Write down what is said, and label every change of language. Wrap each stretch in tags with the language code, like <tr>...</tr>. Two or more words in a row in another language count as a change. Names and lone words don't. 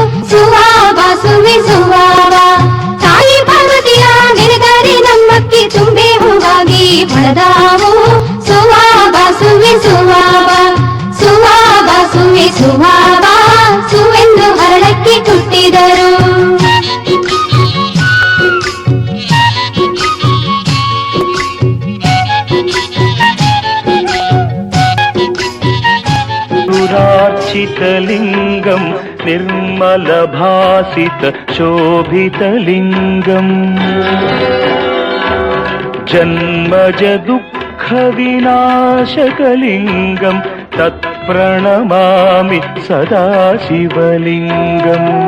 <kn>ತಾಯಿ ಪಾರ್ವತಿಯ ನೆನೆದರೆ ನಮ್ಮಕ್ಕಿ ತುಂಬೆ ಹೂವಾಗಿ ಹೊಳೆದಾವು. ಸುವೆಂದು ಹರಳಕ್ಕಿ ಕೊಟ್ಟಿದರು.</kn> <sa>सुरार्चितलिङ्गं निर्मलभासित शोभितलिङ्गम् जन्मज दुःखविनाशकलिङ्गं तत्प्रणमामि सदा शिवलिङ्गम्</sa>